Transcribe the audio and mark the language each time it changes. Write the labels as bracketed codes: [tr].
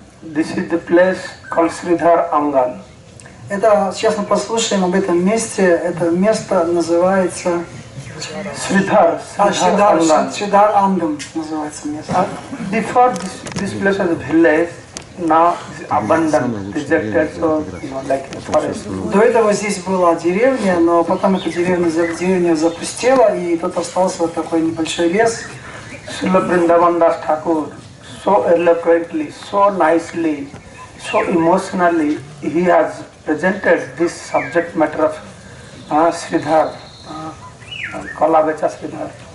[en] This is the place called Sridhar Angan. [ru] Это сейчас мы послушаем об этом месте. Это место называется Sridhar Angam называется место. [en] Before this place was a village, now it's abandoned, rejected, so like a forest. [ru] До этого здесь была деревня, но потом эта деревня запустела, и тут остался вот такой небольшой лес. [en] Srila Vrindavan Das Thakur, so eloquently, so nicely, so emotionally, he has presented this subject matter of Sridhar, Kalavecha Sridhar.